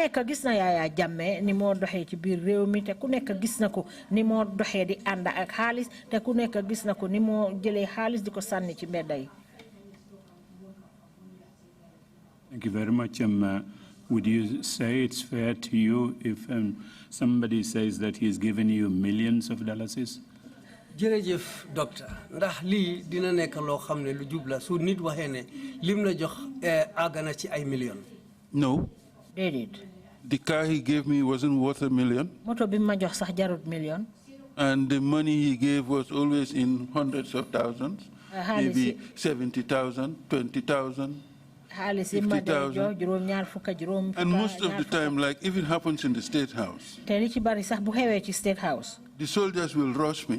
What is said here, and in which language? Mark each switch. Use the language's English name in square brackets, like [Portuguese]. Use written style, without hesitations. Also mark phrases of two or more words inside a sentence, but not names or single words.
[English] Thank you very much. Would you say it's fair to you if somebody says that he's given you millions of dollars? [Wolof] jërëjëf docteur ndax lii dina nekk loo xam ne lu jubla su nit waxee ne lim la jox àgg ci ay millions. [English] No. The car he gave me wasn't worth $1 million. [Wolof] moto bi ma jox sax jarut million. [English] And the money he gave was always in hundreds of thousands, maybe 70,000, 20,000. 50,000. And most of the time, like if it happens in the State House, the soldiers will rush me.